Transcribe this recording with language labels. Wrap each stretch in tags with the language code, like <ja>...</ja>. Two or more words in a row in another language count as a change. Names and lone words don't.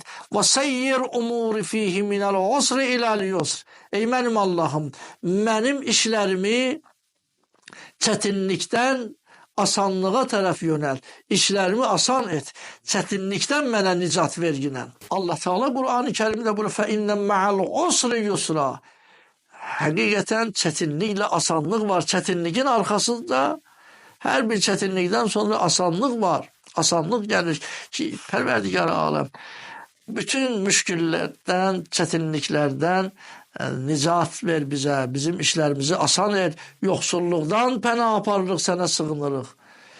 <ar>وَيَسِّرْ أُمُورِي فِيهِ مِنَ الْعُسْرِ إِلَى الْيُسْرِ.</ar> <az>Ey mənim Allahım, mənim işlərimi çətinlikdən asanlığa tərəf yönəl. İşlərimi asan et. Çətinlikdən mənə nicat verginən. Allah Teala Qur'an-ı Kərimdə bunu</az> <ar>فَإِنَّ مَعَ الْعُسْرِ يُسْرًا.</ar> <az>Həqiqətən çətinliklə asanlıq var. Çətinliyin arxasında hər bir çətinlikdən sonra asanlıq var. Asanlıq gəlir ki, Pərverdigar aləm bütün müşkillərdən, çətinliklərdən nicat ver bizə, bizim işlərimizi asan et, yoxsulluqdan pənah aparırıq, sənə sığınırıq.</az>